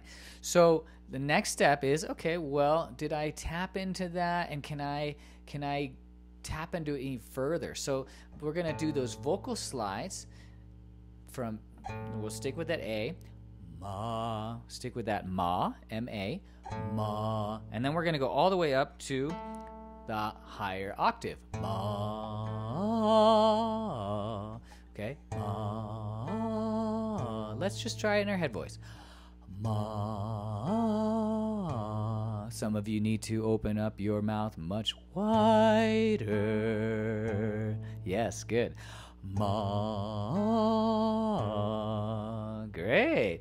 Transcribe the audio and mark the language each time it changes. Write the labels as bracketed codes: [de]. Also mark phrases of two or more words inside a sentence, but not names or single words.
[en] So the next step is, okay, well, did I tap into that, and can I tap into it even further? So we're going to do those vocal slides we'll stick with that A, ma, stick with that ma, M-A, ma, and then we're going to go all the way up to the higher octave, ma, okay, ma, let's just try it in our head voice, ma. Some of you need to open up your mouth much wider. Yes, good. Ma. Great.